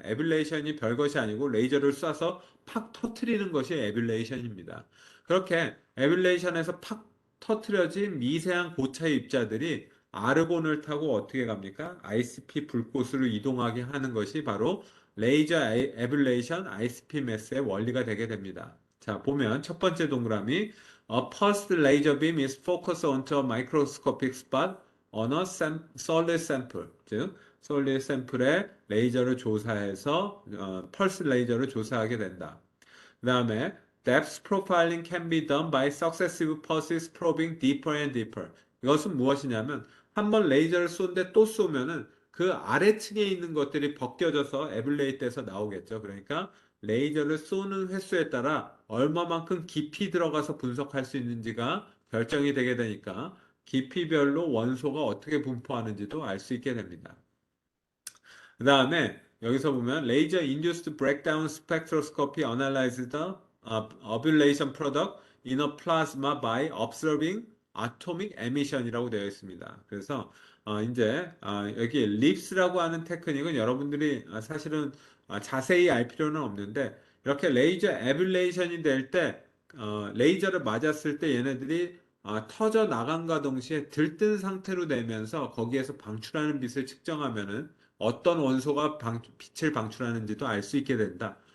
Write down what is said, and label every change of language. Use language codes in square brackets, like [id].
[ko] 에뷸레이션이 별것이 아니고 레이저를 쏴서 팍 터트리는 것이 에뷸레이션입니다. 그렇게 에뷸레이션에서 팍 터트려진 미세한 고차의 입자들이 아르곤을 타고 어떻게 갑니까? ICP 불꽃으로 이동하게 하는 것이 바로 레이저 에블레이션 ICP 매스의 원리가 되게 됩니다. 자, 보면 첫 번째 동그라미 [en] A pulsed laser beam is focused onto a microscopic spot on a solid sample. [ko] 즉, solid sample에 레이저를 조사해서 펄스 레이저를 조사하게 된다. 그 다음에 [en] depth profiling can be done by successive pulses probing deeper and deeper. [ko] 이것은 무엇이냐면 한 번 레이저를 쏘는데 또 쏘면은 그 아래층에 있는 것들이 벗겨져서 에블레이트 돼서 나오겠죠. 그러니까 레이저를 쏘는 횟수에 따라 얼마만큼 깊이 들어가서 분석할 수 있는지가 결정이 되게 되니까 깊이별로 원소가 어떻게 분포하는지도 알 수 있게 됩니다. 그 다음에 여기서 보면 [en] Laser Induced Breakdown Spectroscopy Analyzes the ovulation product in a plasma by observing atomic emission [ko] 이라고 되어 있습니다. 그래서 이제 여기 립스라고 하는 테크닉은 여러분들이 사실은 자세히 알 필요는 없는데 이렇게 레이저 에뷸레이션이 될 때 레이저를 맞았을 때 얘네들이 터져 나간과 동시에 들뜬 상태로 되면서 거기에서 방출하는 빛을 측정하면은 어떤 원소가 빛을 방출하는지도 알 수 있게 된다.